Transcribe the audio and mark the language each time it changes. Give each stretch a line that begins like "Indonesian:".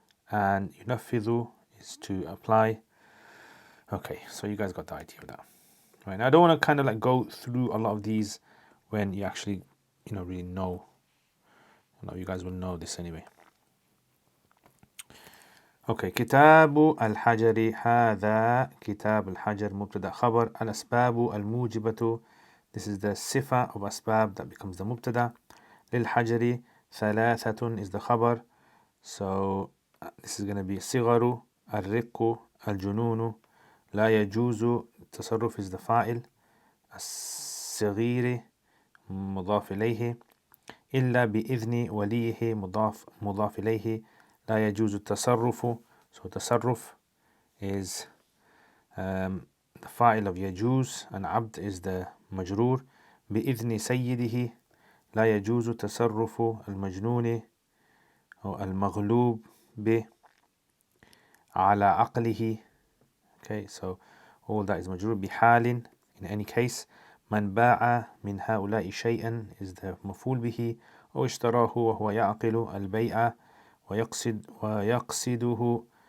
English: And yunafidhu is to apply. Okay, so you guys got the idea of that. Right, now I don't want to kind of like go through a lot of these when you actually, really know. You guys will know this anyway.
Arabic: Okay, كتاب الحجر. هذا كتاب الحجر. مبتدأ خبر. الأسباب الموجبة.
English: This is the sifa of asbab that becomes the mubtada. للحجر ثلاثة is the khabar. So this is going to be صغر.
Arabic: الرق. الجنون. لا يجوز.
English: التصرف is the fa'il.
Arabic: الصغير مضاف إليه. إلا بإذن وليه مضاف إليه. لا يجوز التصرف.
English: So تصرف is the fa'il of يجوز, and عبد is the مجرور.
Arabic: بإذن سيده. لا يجوز تصرف المجنون أو المغلوب به على عقله.
English: Okay, so all that is مجرور. بحال, in any case.
Arabic: من باع من هؤلاء شيئا
English: is the
Arabic: مفعول به. أو اشتراه وهو يعقل البيع ويقصده.